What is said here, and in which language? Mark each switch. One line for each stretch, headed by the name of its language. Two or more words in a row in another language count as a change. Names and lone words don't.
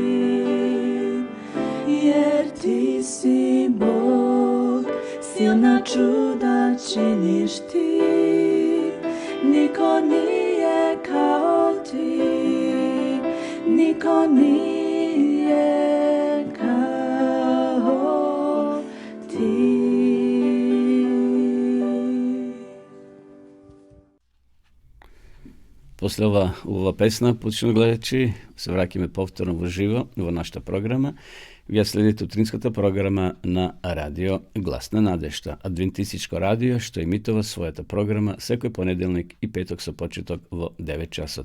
Serbian: jer ti si Bog, silna čuda činiš ti, niko nije kao ti, niko nije kao ti.
Macedonian: После ова песна, почнува гледачи, се враќаме повторно во живо во нашата програма. Вие следите утринската програма на Радио Глас на надежта, адвентистичко радио, што емитува својата програма секој понеделник и петок со почеток во 9 часот.